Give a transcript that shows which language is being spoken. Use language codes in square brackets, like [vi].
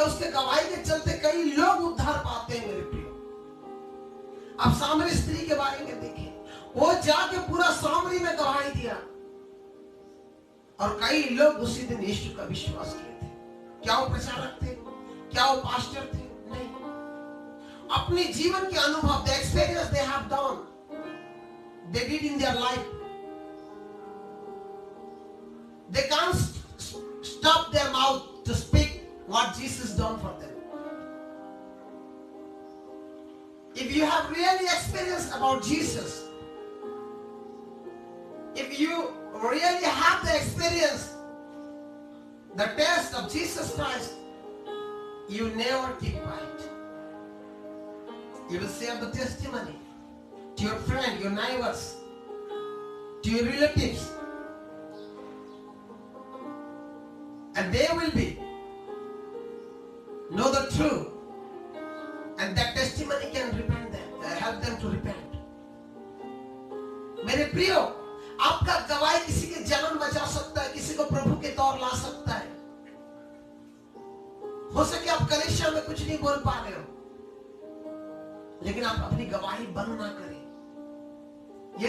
[hi] उसके गवाही के चलते कई लोग उद्धार पाते हैं। मेरे प्रियो, आप सामरी स्त्री के बारे में देखें, वो जाके पूरा सामरी में गवाही दिया, और कई लोग उसी दिन यीशु का विश्वास किए थे। क्या वो प्रचारक थे? क्या वो पास्टर थे? नहीं। अपने जीवन के अनुभव, [en] the experience they have done, they did in their life, they can't stop their mouth to speak what Jesus done for them. If you have really experienced about Jesus, if you really have the experience, the taste of Jesus Christ, you never keep quiet. You will share the testimony to your friend, your neighbors, to your relatives, and they will be know the truth, and that testimony can repent them, help them to repent. [hi] मेरे प्रियो, आपका गवाही किसी के जान बचा सकता है, किसी को प्रभु के तौर ला सकता है। हो सके आप कलीसिया में कुछ नहीं बोल पा रहे हो, लेकिन आप अपनी गवाही बंद ना करें।